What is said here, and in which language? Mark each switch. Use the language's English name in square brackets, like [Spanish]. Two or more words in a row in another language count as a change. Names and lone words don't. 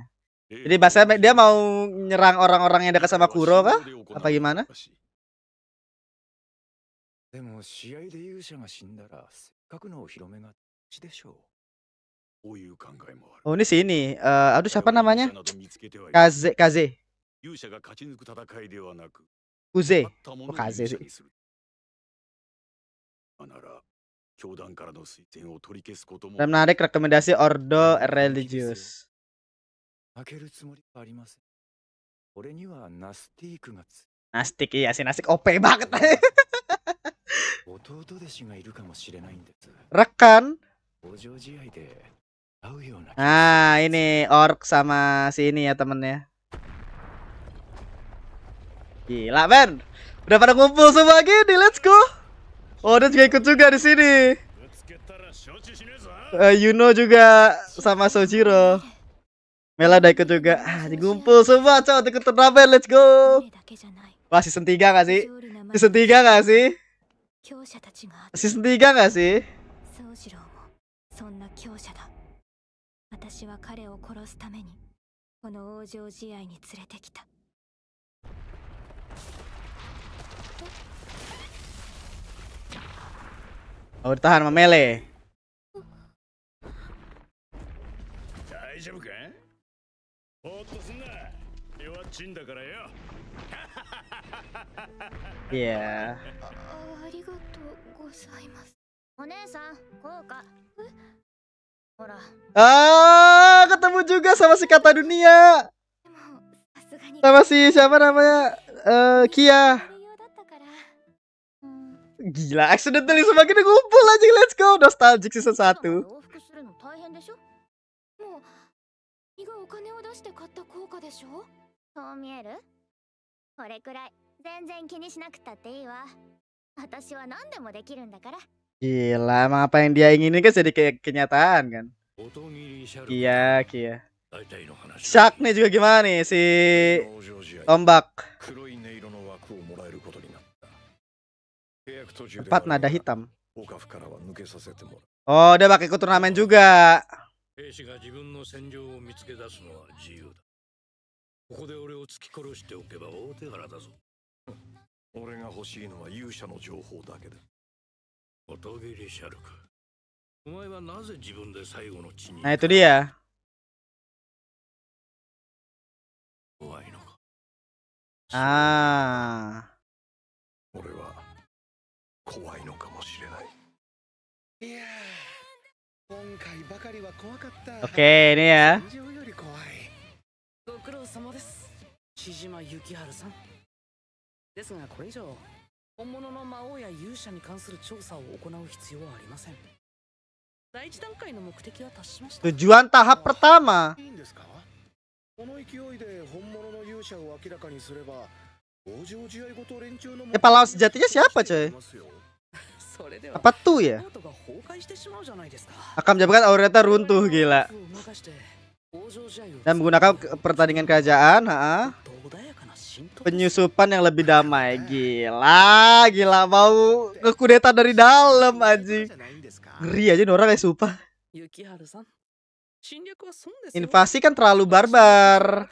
[Indonesian] Jadi bahasanya dia mau nyerang orang-orang yang dekat sama Kuro kah? Apa gimana? [Japanese] でも試合で勇者が死んだらせっかくのお披露目が地でしょう。こういう考えもある。 [Indonesian] Oh ini sini. Aduh siapa [Japanese] 我々勇 [Indonesian] namanya? [Japanese] 者など見つけてはいない。 [Indonesian] Kaze. [Japanese] 勇者が勝ち抜く戦いではなく、 [Indonesian] Kuze. [Japanese] 勝った者 Oh を [Indonesian] Kaze [Japanese] 勇者 [Indonesian] sih. [Japanese] にする。なら、教団からの推薦を取り消すことも。 [Indonesian] Dan menarik rekomendasi Ordo Religius. [Japanese] 負けるつもりはありません。俺にはナスティークがつ。 [Indonesian] Nastik iya sih Nastik OP banget. [Japanese] 弟弟子がいるかもしれないんです。 [Indonesian] Rekan. [Japanese] 往生試合で会うような。 [Indonesian] Nah ini Orc sama si ini ya temennya. Gila men. Udah pada ngumpul semua gini, [English] let's go. [Indonesian] Oh dia juga ikut juga di sini. Yuno juga sama Sojiro. Mela udah ikut juga. Digumpul semua cowok ikut turnamen, [English] let's go. [Indonesian] Wah season 3 gak sih? Season 3 gak sih? Season 3 gak sih? [Japanese] そんな強者だ。私は彼を殺すためにこの王城試合に連れてきた。 [Indonesian] Oh ditahan sama Mele. [Japanese] 大丈夫か？ぼーっとすんな。弱っちんだからよ。 [Indonesian] Iya. [Japanese] ありがとうございます。お姉さん、こうか。ほら。 [Indonesian] Ah, ketemu juga sama si Kata Dunia. Sama si siapa namanya? Kia. Gila, accidentally semakin ngumpul aja, [English] let's go. Nostalgic season 1. [Japanese] そう見える？これくらい全然気にしなくたっていいわ。私は何でもできるんだから。 [Indonesian] Gila, emang apa yang dia inginin kan jadi kayak kenyataan kan. Kia. Shark nih juga gimana nih si Tombak. 4 nada hitam. Oh, dia pakai ikut turnamen juga. [Japanese] 俺が欲しいのは勇者の情報だけだ。音切りシャルク。お前はなぜ自分で最後の地に。 [Indonesian] Nah itu dia. [Japanese] 怖いのか。 Ah. 俺は怖いのかもしれない。いやー、今回ばかりは怖かった。 [Indonesian] Oke, ini ya. [Japanese] 戦場より怖い。ご苦労様です。千島幸春さん。ですがこれ以上本物の魔王や勇者に関する調査を行う必要はありません。第一段階の目的は達しました。 [Indonesian] Tujuan tahap pertama. [Japanese] いいんですか？この勢いで本物の勇者を明らかにすれば、往生試合ごと連中の。 [Indonesian] Pahlawan sejatinya siapa coy? [Japanese] それでは [Indonesian] Apa tuh ya? [Japanese] コートが崩壊してしまうじゃないですか。 [Indonesian] Akan menyebabkan Aureta runtuh gila. Dan menggunakan pertandingan kerajaan, penyusupan yang lebih damai. Gila mau ngekudeta dari dalam anjing. Ngeri aja nih orang kayak sumpah. Invasi kan terlalu barbar.